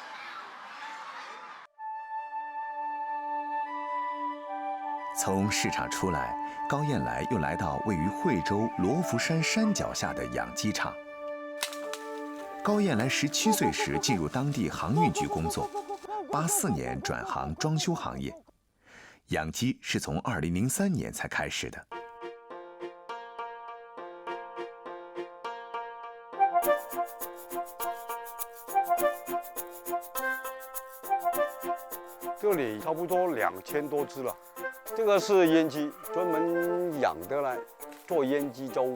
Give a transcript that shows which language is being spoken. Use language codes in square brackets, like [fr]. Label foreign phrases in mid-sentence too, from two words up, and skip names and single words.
[zh] 從市場出來，高燕來又來到位於惠州羅浮山山腳下的養雞場。高燕來17歲時進入當地航運局工作，84年轉行裝修行業。養雞是從2003年才開始的。这里差不多2000多只了。这个是阉鸡，专门养的来做阉鸡粥。